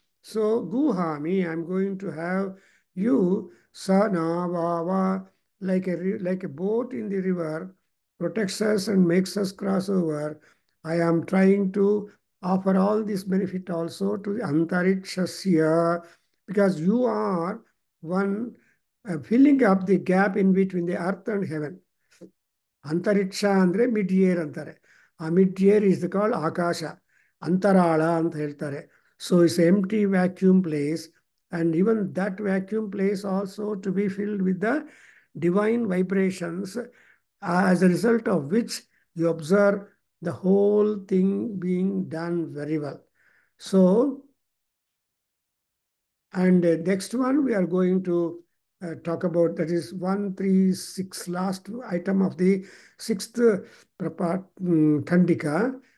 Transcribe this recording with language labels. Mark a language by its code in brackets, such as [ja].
[en] So guhami, I'm going to have you sanavava, like a boat in the river, protects us and makes us cross over. I am trying to offer all this benefit also to the antarikshasya, because you are one filling up the gap in between the earth and heaven. [kn] ಅಂತರಿಕ್ಷ ಅಂದರೆ mid air ಅಂತಾರೆ. ಆ [en] mid air is called [kn] ಆಕಾಶ, ಅಂತರಾಳ ಅಂತ ಹೇಳ್ತಾರೆ. [en] So it's empty vacuum place, and even that vacuum place also to be filled with the divine vibrations, as a result of which you observe the whole thing being done very well. So, and next one we are going to talk about, that is 136, last item of the sixth Khandika.